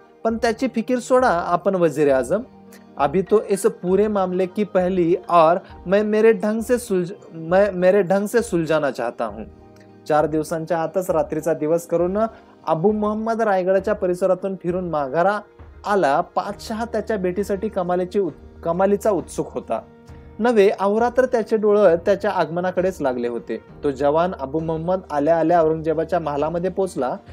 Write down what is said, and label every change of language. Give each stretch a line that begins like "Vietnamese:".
Marathi: पण त्याची फिकीर सोडा आपण वजीर आजम.
Hindi: अभी तो इस पूरे मामले की पहली और मैं मेरे ढंग से सुलझाना चाहता हूँ.
Marathi: 4 दिवसांच्या आतच रात्रीचा दिवस करून अबू मोहम्मद रायगडाच्या परिसरातून फिरून माघारा आला. पातशाह त्याच्या भेटीसाठी कमालीचा उत्सुक होता. नव्हे, अहोरात्र त्याचे डोळे त्याच्या आगमनाकडेच लागले होते. तो जवान अबू मोहम्मद आल्या आल्या औरंगजेबाच्या महालामध्ये पोहोचला.